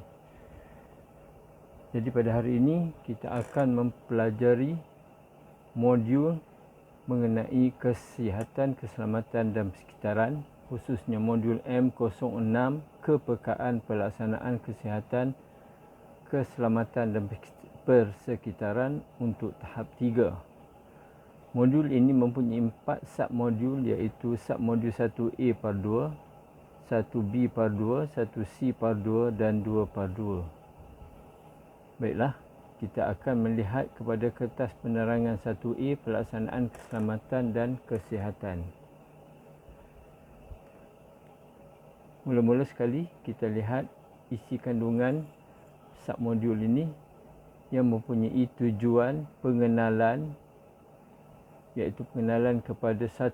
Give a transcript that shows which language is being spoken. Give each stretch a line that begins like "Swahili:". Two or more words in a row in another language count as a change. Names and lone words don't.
Malay: Jadi pada hari ini kita akan mempelajari modul mengenai kesihatan, keselamatan dan persekitaran, khususnya modul M06 kepekaan pelaksanaan kesihatan, keselamatan dan persekitaran untuk tahap 3. Modul ini mempunyai 4 submodul, iaitu submodul 1A par 2, 1B par 2, 1C par 2 dan 2 par 2. Baiklah, kita akan melihat kepada kertas penerangan 1A pelaksanaan keselamatan dan kesihatan. Mula-mula sekali kita lihat isi kandungan submodul ini yang mempunyai tujuan pengenalan, iaitu pengenalan kepada 1.